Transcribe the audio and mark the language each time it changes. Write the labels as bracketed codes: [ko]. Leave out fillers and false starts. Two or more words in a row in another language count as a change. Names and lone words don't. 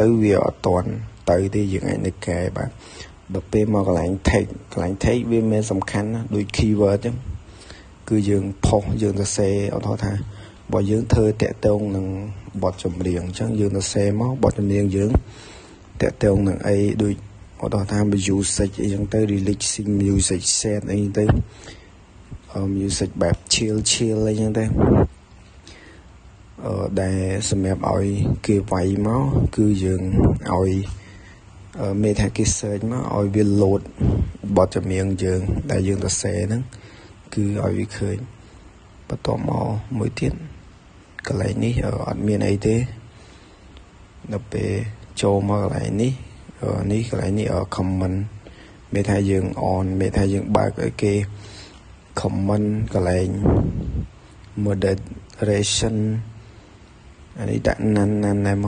[km] វាអត់តាន់ទៅទេយើងអាចនៅកែបាទដល់ពេលមកកន្លែង tag វាមានសំខាន់ណាដូច keyword ចឹងគឺយើងផុសយើងសរសេរឧទាហរណ៍ថាបើយើងធ្វើតាក់ទងនឹងបទចម្រៀងអញ្ចឹងយើងសរសេរមកបទចម្រៀងយើងតាក់ទងនឹងអីដូចឧទាហរណ៍ថា music អីចឹងទៅ [en] relaxing music set [km] អីទៅmusic បែប chill អីចឹងទៅ ដែលសម្រាប់ឲ្យគេវាយមកគឺយើងឲ្យមានថាគេ search មកឲ្យវា load បទចម្រៀងយើងដែលយើងសរសេរហ្នឹងគឺឲ្យវាឃើញបន្ទាប់មកមួយទៀតកន្លែងនេះអត់មានអីទេដល់ពេលចូលមកកន្លែងនេះកន្លែងនេះ comment មានថាយើង on មានថាយើងបើកឲ្យគេ comment កន្លែង moderation អានេះដាក់ណាន់ដែរ